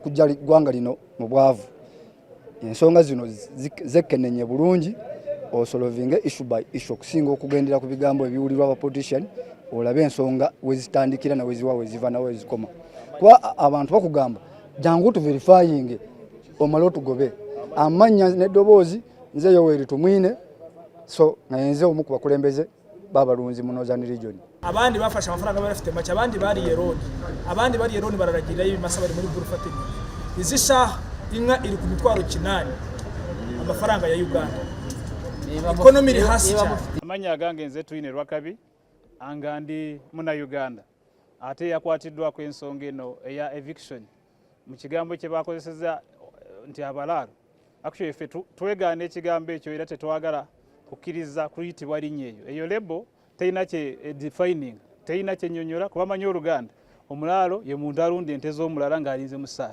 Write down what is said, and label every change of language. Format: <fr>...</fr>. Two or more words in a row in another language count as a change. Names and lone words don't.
<lg>kujja eggwanga lino mu bwavu ensonga zino zekkenenye bulungi osolovinge</lg> <en>issue by issue</en> <lg>okusinga okugendera ku bigambo ebiwulirwa abapolitician olabe ensonga wezitandikira na weziwa weziva na wezikoma kuba abantu bakugamba jangu tuverifying omale otugobe amanya n'eddoboozi nze Yoweri tumwine so nayenze omu ku bakulembeze b'abalunzi mu Northern Region.</lg> <rw>Abandi bafashe amafaranga barafite make abandi bari yeroni bararagira y'ibimasa bari muri burufatini izisha inka iri ku mitwaro 8 amafaranga ya Uganda economy iri hasi cyane</rw> <lg>amanya agange nze twine Rwakabi angandi muna Uganda ate yakwatiddwa ku ensonga eno eya eviction mu kigambo kye bakozeseza nti Balaalo actually ffe twegaana ekigambo ekyo era tetwagala kukkiriza kuyitibwa linnya eyo lebo teyina kye defining teyina kye nnyonnyola kuba manyi Oluganda omulaalo ye muntu alunda ente z'omulala ng'alinze mu ssaala</lg>